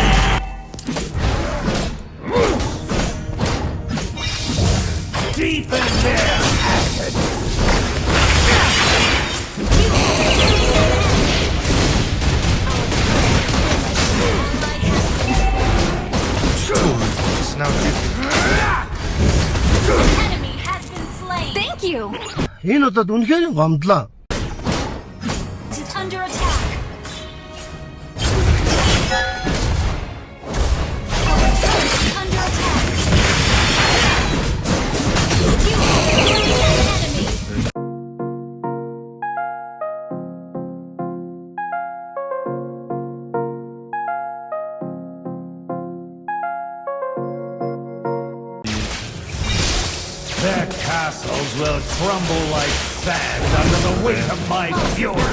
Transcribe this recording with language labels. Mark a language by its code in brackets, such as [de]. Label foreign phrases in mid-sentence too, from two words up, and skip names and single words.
[en] Deepen their acid. Enemy has been slain. Thank you. [mn] Энэ удаад үнэхээр гомдлоо. [en] It is under attack. Our turret is under attack. You have slain an enemy. Their castles will crumble like sand under the weight of my fury.